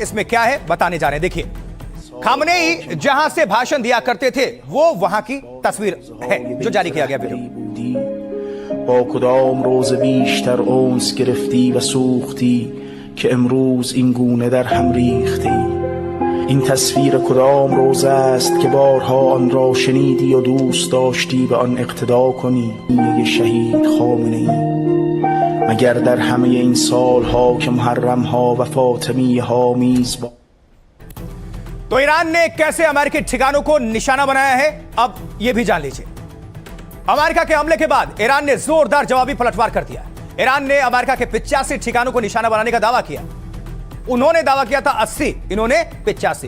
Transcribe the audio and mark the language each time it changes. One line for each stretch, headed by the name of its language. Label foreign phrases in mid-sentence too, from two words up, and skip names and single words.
Hindi: इसमें क्या है बताने जा रहे हैं। देखिए, खामनेई जहां से भाषण दिया करते थे वो वहां की तस्वीर है जो जारी किया गया वीडियो।
Persian: با کدام روز بیشتر اونس گرفتی و سوختی که امروز این گونه در هم ریختی این تصویر کدام روز است که بارها آن را شنیدی و دوست داشتی به آن اقتدا کنی یه شهید خامنه ای مگر در همه این سالها که محرم ها و فاطمیه ها میزبان
Hindi: तो ईरान ने कैसे अमेरिकी ठिकानों को निशाना बनाया है, अब यह भी जान लीजिए। अमेरिका के हमले के बाद ईरान ने जोरदार जवाबी पलटवार कर दिया। ईरान ने अमेरिका के 85 ठिकानों को निशाना बनाने का दावा किया। उन्होंने दावा किया था 80, इन्होंने 85।